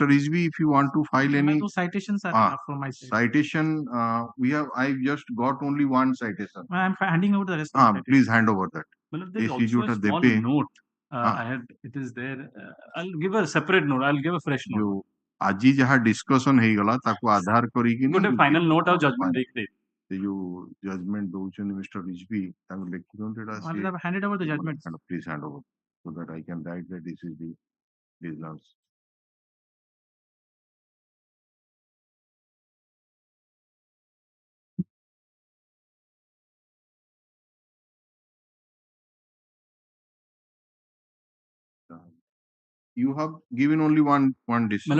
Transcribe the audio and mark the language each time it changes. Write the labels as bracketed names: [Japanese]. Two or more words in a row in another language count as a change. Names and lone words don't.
[English] Rizvi, if you want to file any Those citations are enough for my sake. citation, I just got only one citation. I am handing over the rest of the Please hand over that. Well, there is also a small note. I had it is there. I'll give a separate note. I'll give a fresh note. [Odia] ଆଜି ଯାହା ଡିସ୍କସନ ହେଇଗଲା ତାକୁ ଆଧାର କରିକି ଗୋଟେ [English] final note [Odia] ଆଉ ଜଜମେଣ୍ଟ ଦେଇକି ସେ ଯୋଉ ଜଜମେଣ୍ଟ ଦଉଛନ୍ତି ମିଷ୍ଟର ରିଜଭି ତାଙ୍କୁ ଲେଖିଦିଅନ୍ତୁ ଏଟା [English] I have handed over the judgment. Please hand over so that I can write that this is the results. You have given only one decision.